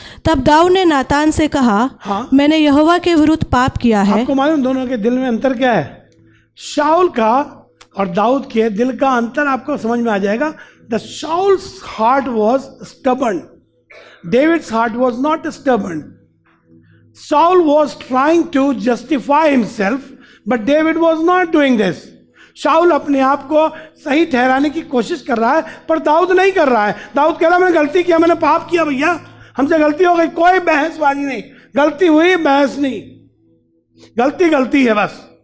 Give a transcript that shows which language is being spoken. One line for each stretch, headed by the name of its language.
Hindi: तब दाऊद ने नातान से कहा, हाँ। मैंने यहोवा के विरुद्ध पाप किया है। आपको मालूम दोनों के दिल में अंतर क्या है? शाऊल का और दाऊद के दिल का अंतर आपको समझ में आ जाएगा।
English: The Saul's heart was stubborn, David's heart was not stubborn. Saul was trying to justify himself, but David was not doing this.
Hindi: शाऊल अपने आप को सही ठहराने की कोशिश कर रहा है, पर दाऊद नहीं कर रहा है। दाऊद कह रहा है मैंने गलती किया, मैंने पाप किया, भैया हमसे गलती हो गई, कोई बहसबाजी नहीं, गलती हुई, बहस नहीं, गलती गलती है बस।